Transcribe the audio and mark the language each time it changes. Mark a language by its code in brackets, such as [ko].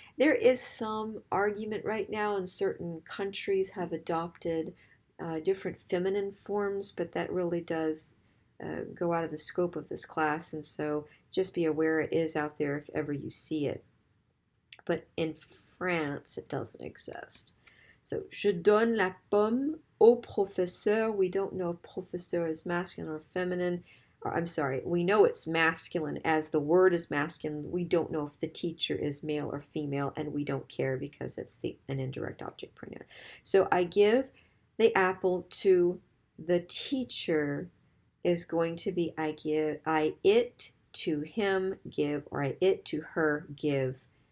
[en] There is some argument right now, and certain countries have adopted different feminine forms, but that really does go out of the scope of this class, and so just be aware it is out there if ever you see it. But in France, it doesn't exist. [fr] So, je donne la pomme au professeur. [en] We don't know if professeur is masculine or feminine. Or, I'm sorry, we know it's masculine as the word is masculine. We don't know if the teacher is male or female, and we don't care because it's an indirect object pronoun. So I give the apple to the teacher is going to be I it to him give, or I it to her give.